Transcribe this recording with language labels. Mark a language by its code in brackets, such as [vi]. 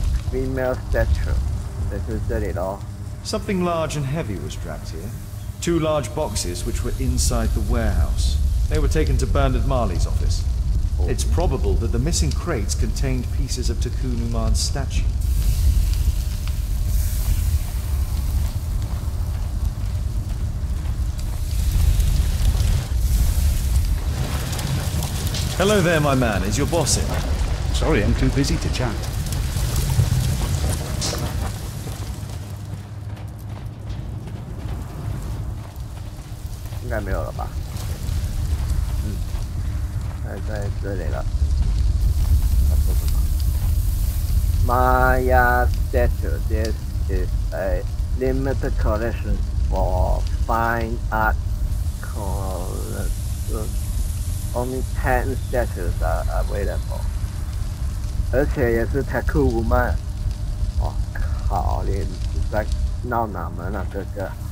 [en] Female statue， [zh] 这是这里咯。 [en] Something large and heavy was dragged here. 2 large boxes which were inside the warehouse. They were taken to Bernard Marley's office. It's probable that the missing crates contained pieces of Takunu Man's statue. Hello there, my man. Is your boss in? Sorry, I'm too busy to chat. [zh] 应该没有了吧？在这里了。 [en] Maya statue. This is a limited collection for fine art collectors. Only 10 statues are available. [zh] 而且也是 Taku Man。我靠，你在闹哪门啊，哥哥？